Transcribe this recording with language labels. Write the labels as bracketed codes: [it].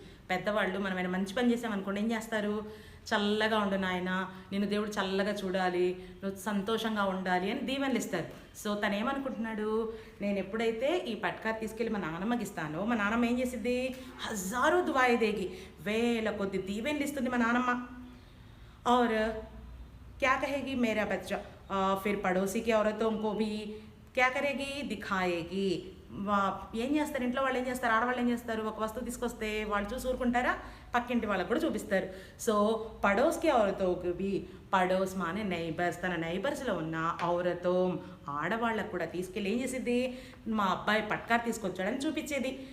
[te] పెద్దవాళ్ళు మనం ఏమైనా మంచి పని చేసామనుకోండి ఏం చేస్తారు, చల్లగా ఉండు నాయన, నేను దేవుడు చల్లగా చూడాలి, నువ్వు సంతోషంగా ఉండాలి అని దీవెనలు ఇస్తారు. సో తను ఏమనుకుంటున్నాడు, నేను ఎప్పుడైతే ఈ పట్కారు తీసుకెళ్ళి మా నాన్నమ్మకి ఇస్తానో మా నాన్నమ్మ ఏం చేసిద్ది, [hi] హజారో దువాయే దేగి, [te] వేల కొద్ది దీవెనలు ఇస్తుంది మా నాన్నమ్మ. [hi] और क्या कहेगी मेरा बच्चा, फिर पड़ोसी की औरतों को भी क्या करेगी, दिखाएगी. [te] ఏం చేస్తారు, ఇంట్లో వాళ్ళు ఏం చేస్తారు, ఆడవాళ్ళు ఏం చేస్తారు, ఒక వస్తువు తీసుకొస్తే వాళ్ళు చూసి ఊరుకుంటారా, పక్కింటి వాళ్ళకు కూడా చూపిస్తారు. సో [hi] పడోస్కి ఔరతోకి బి, పడోస్ మానే నైబర్స్, [te] తన నైబర్స్లో ఉన్న ఔరతో ఆడవాళ్ళకు కూడా తీసుకెళ్ళి ఏం చేసేది, మా అబ్బాయి పట్కారు తీసుకొచ్చాడని చూపించేది.